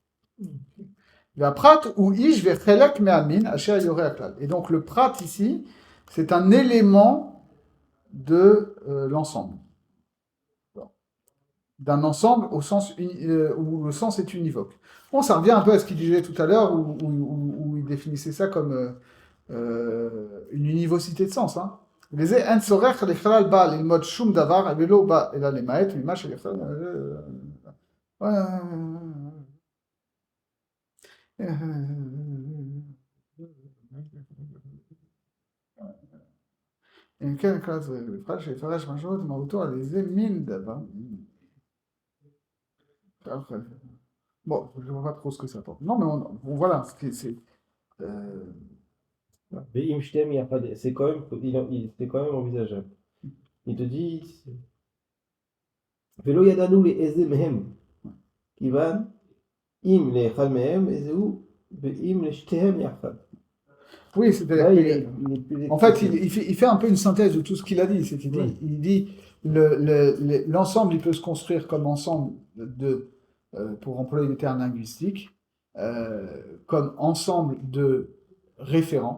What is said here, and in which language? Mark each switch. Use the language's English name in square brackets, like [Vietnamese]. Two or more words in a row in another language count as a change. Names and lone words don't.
[French] Et donc le prat ici, c'est un élément de l'ensemble. D'un ensemble au sens où le sens est univoque. Bon, ça revient un peu à ce qu'il disait tout à l'heure, où il définissait ça comme une univocité de sens. Hein. [Hebrew] וזה אין צורך לכלל בא ללמוד שום דבר ולא בא אלא למעט ממה שיכול... אם כן, כלל זה בפרט שיפרש משמעות מהותו על איזה מין דבר. [French] Bon, je ne vois pas trop ce que ça apporte. Non, mais voilà, c'est... Mais Imshtem, c'est quand même envisageable. Il te dit [Hebrew] ולא ידענו לאיזה מהם. כיוון, אם לאחד מהם, איזהו, ואם לשתיהם יחד. [French] Oui, c'est-à-dire Là, que, il est plus en fait, explicite. il fait un peu une synthèse de tout ce qu'il a dit. C'est qu'il Ouais. dit, il dit l'ensemble, il peut se construire comme ensemble pour employer des termes linguistiques, comme ensemble de référents.